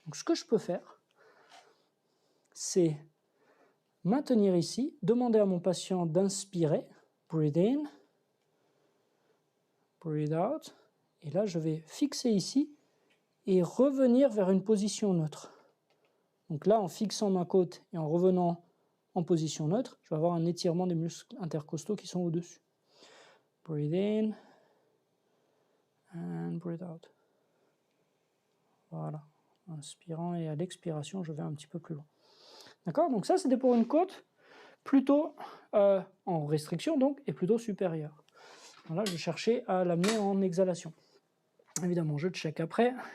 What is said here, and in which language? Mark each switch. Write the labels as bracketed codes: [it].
[fr] Donc ce que je peux faire, c'est maintenir ici, demander à mon patient d'inspirer, [en] breathe in, breathe out, [fr] et là je vais fixer ici et revenir vers une position neutre. Donc là, en fixant ma côte et en revenant en position neutre, je vais avoir un étirement des muscles intercostaux qui sont au-dessus. [en] Breathe in and breathe out. [fr] Voilà, inspirant et à l'expiration, je vais un petit peu plus loin. D'accord? Donc ça, c'était pour une côte plutôt en restriction, donc, et plutôt supérieure. Voilà, je cherchais à l'amener en exhalation. Évidemment, je check après.